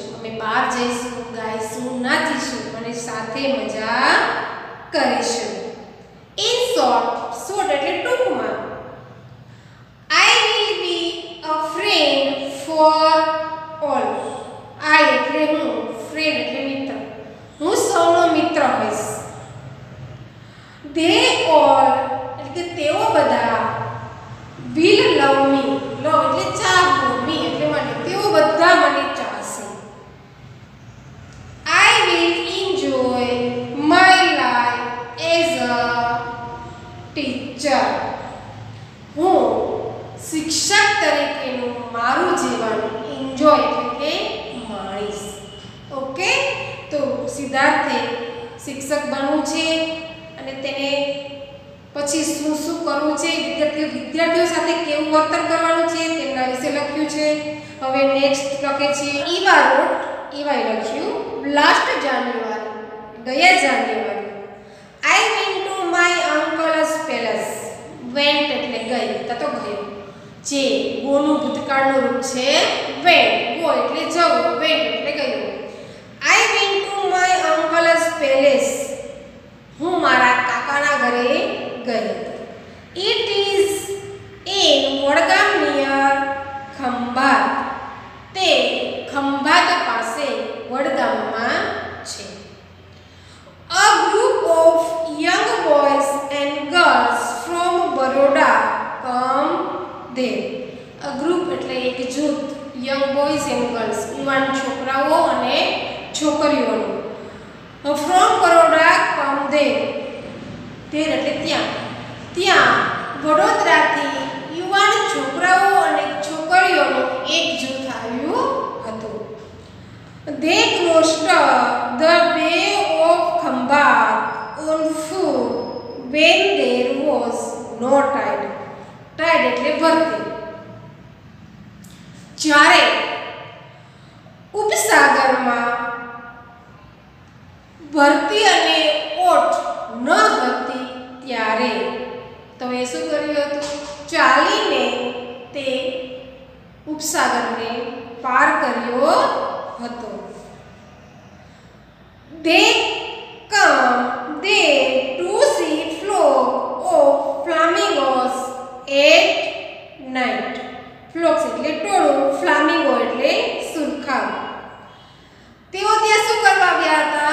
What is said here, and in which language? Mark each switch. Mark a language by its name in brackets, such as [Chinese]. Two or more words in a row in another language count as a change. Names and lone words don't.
[Gujarati] અમે બહાર જઈશું, ગાઈશું, નાચીશું અને સાથે મજા કરીશું. [English] In short, short [Gujarati] એટલે ટૂંકમાં, [English] I will be a friend for all. [Gujarati] I એટલે હું, friend એટલે મિત્ર, હું સૌનો મિત્ર હોઈશ. [English] They all [Gujarati] એટલે કે તેઓ બધા [English] will love me. [Gujarati] love એટલે ચાહવું, me એટલે મને, તેઓ બધા મને ચાહશે. [English] I will enjoy my life as a teacher. [Gujarati] હું શિક્ષક તરીકેનું મારું જીવન એન્જોય એટલે કે માણીશ. ઓકે, તો સિદ્ધાર્થે શિક્ષક બનવું છે અને તેને પછી શું શું કરવું છે, વિદ્યાર્થીઓ સાથે કેવું વર્તન કરવાનું છે તેમના વિશે લખ્યું છે. હવે નેક્સ્ટ લખે છે એવાય લખ્યું [English] last January, [Gujarati] ગયા જાન્યુઆરી. [English] I went to my uncle's palace. [Gujarati] went એટલે ગઈ, તો ગયો. જે ગોનું ભૂતકાળનું રૂપ છે went, ગો એટલે જવું, went એટલે ગયો. [English] I went to my uncle's palace. [Gujarati] હું મારા કાકાના ઘરે ગઈ હતી. [English] It is in વડગામ near ખંભાત. [Gujarati] તે ખંભાત પાસે વડગામમાં છે. [English] A group of young boys and girls from Baroda come there. A group [Gujarati] એટલે એક જૂથ, [English] young boys and girls [Gujarati] યુવાન છોકરાઓ અને છોકરીઓનું. [English] From Baroda come there. there [Gujarati] એટલે ત્યાં વડોદરાથી યુવાન છોકરાઓ અને છોકરીઓનું એક જૂથ આવ્યું હતું. [English] They crossed the Bay of Khambat on foot when there was no tide. [Gujarati] tide એટલે ભરતી. જ્યારે ઉપસાગરમાં ભરતી અને ઓટ ન હતી ત્યારે તો એ શું કર્યું હતું? ચાલીને તે ઉપસાગરને પાર કર્યો હતો. [English] They come there to see flock of flamingos at night. [Gujarati] Flocks એટલે ટોળું, ફ્લામિંગો એટલે સુરખાબ. તેઓ ત્યાં શું કરવા આવ્યા હતા?